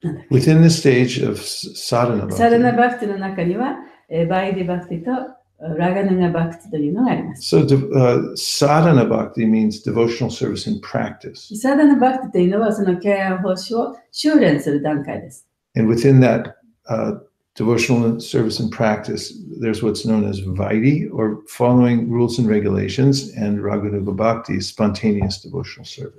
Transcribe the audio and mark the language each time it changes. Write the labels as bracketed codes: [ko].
[en] Within the stage of sadhana bhakti, [ja] サダナバクティの中には、バイディバクティとラガナガバクティというのがあります。 [en] So sadhana bhakti means devotional service in practice. [ja] サダナバクティというのはその敬愛奉仕を修練する段階です。 [en] And within that devotional service and practice, there's what's known as Vaidhi, or following rules and regulations, and Raganuga Bhakti, spontaneous devotional service.